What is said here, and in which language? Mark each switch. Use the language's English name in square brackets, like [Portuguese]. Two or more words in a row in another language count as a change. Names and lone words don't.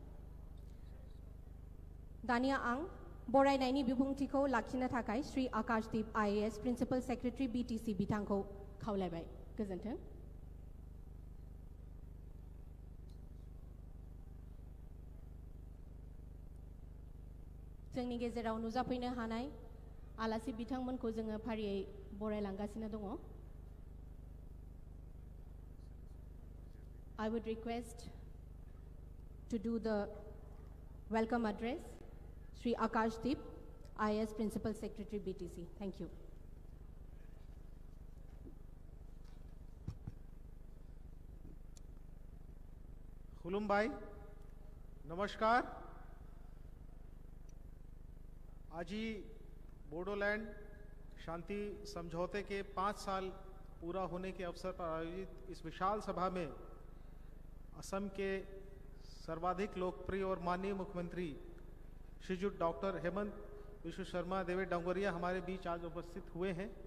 [Bodo] दानिया आं बरायनायनि बिबुंथिखौ लाखिनो थाखाय श्री आकाशदीप IAS [English] principal secretary [Bodo] BTC बिथांखौ खावलायबाय। गोजोन्थों। जोंनि गेजेराव नुजाफैनो हानाय आलासि बिथांमोनखौ जोङो फारियै बरायलांगासिनो दङ। [English] I would request to do the welcome address Shri Akashdeep, IAS Principal Secretary BTC. Thank you. [Bodo] खुलुमबाई, नमस्कार। [Hindi] आज ही बोडोलैंड शांति समझौते के 5 साल पूरा होने के अवसर पर आयोजित इस विशाल सभा में असम के सर्वाधिक लोकप्रिय और माननीय मुख्यमंत्री श्रीजुत डॉक्टर हेमंत बिश्व शर्मा देवे डोंगरिया हमारे बीच आज उपस्थित हुए हैं।